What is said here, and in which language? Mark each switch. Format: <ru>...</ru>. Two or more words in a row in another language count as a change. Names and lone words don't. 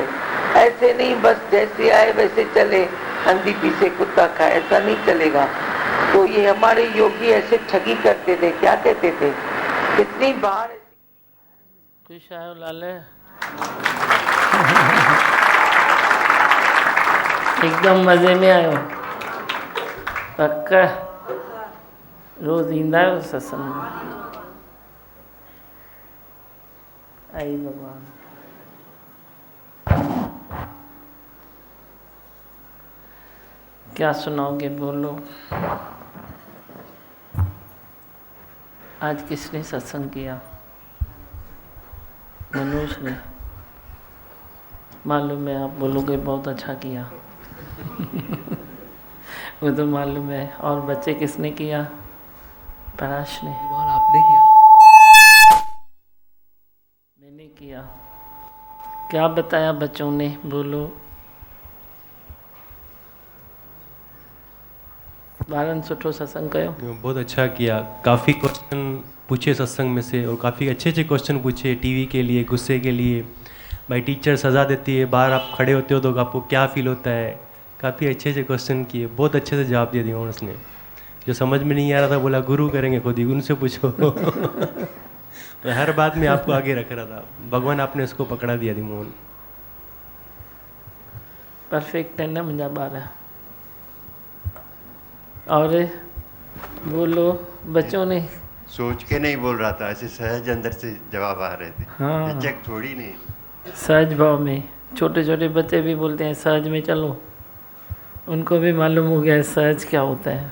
<hi>ऐसे नहीं बस जैसे आए वैसे चले, अंधी पीछे कुत्ता खाए, ऐसा नहीं चलेगा। तो ये हमारे योगी ऐसे ठगी करते थे, क्या कहते थे, कितनी बार</hi> <sd>खुश आयो लाले एकदम मज़े में आयो, पक्का रोज़ ईंदा आहियो सत्संग में?</sd> <hi>आई भगवान, क्या सुनाओगे, बोलो। आज किसने सत्संग किया? मनोज ने। मालूम है आप बोलोगे बहुत अच्छा किया वो तो मालूम है। और बच्चे किसने किया? पराश ने। आपने किया? मैंने किया। क्या बताया बच्चों ने, बोलो।</hi> <sd>ॿारनि सुठो सत्संग कयो?</sd> <hi>बहुत अच्छा किया। काफ़ी क्वेश्चन पूछे सत्संग में से, और काफ़ी अच्छे अच्छे क्वेश्चन पूछे। टीवी के लिए, गुस्से के लिए, भाई टीचर सज़ा देती है, बाहर आप खड़े होते हो तो आपको क्या फील होता है, काफ़ी अच्छे अच्छे क्वेश्चन किए। बहुत अच्छे से जवाब दे दिया उसने। जो समझ में नहीं आ रहा था बोला गुरु करेंगे, खुद ही उनसे पूछो तो हर बात में आपको आगे रख रहा था। भगवान आपने उसको पकड़ा दिया थी मोहन। परफेक्ट है ना</hi> <sd>मुंहिंजा ॿार।</sd> <hi>और बोलो बच्चों ने। सोच के नहीं बोल रहा था, ऐसे सहज अंदर से जवाब आ रहे थे। हाँ, हिचक थोड़ी नहीं। सहज भाव में। छोटे छोटे बच्चे भी बोलते हैं सहज में चलो, उनको भी मालूम हो गया है सहज क्या होता है।</hi>